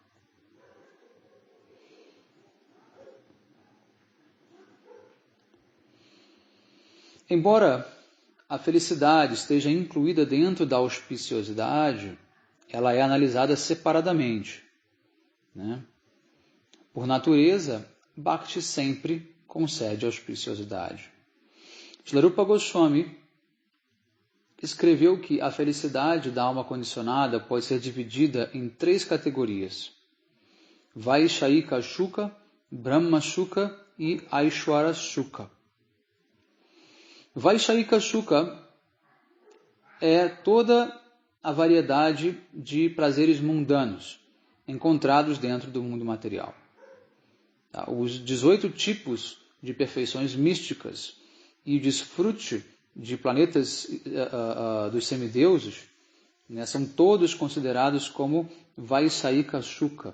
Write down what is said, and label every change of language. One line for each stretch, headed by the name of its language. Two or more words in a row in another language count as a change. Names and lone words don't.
Portuguese: Embora a felicidade esteja incluída dentro da auspiciosidade, ela é analisada separadamente, né? Por natureza, Bhakti sempre concede auspiciosidade. Shri Rupa Goswami escreveu que a felicidade da alma condicionada pode ser dividida em 3 categorias: Vaishayika Shuka, Brahma Shuka e Aishwara Shuka. Vaishayika Shuka é toda a variedade de prazeres mundanos encontrados dentro do mundo material. Os 18 tipos de perfeições místicas e o desfrute de planetas dos semideuses, né, são todos considerados como Vaishayika Shuka.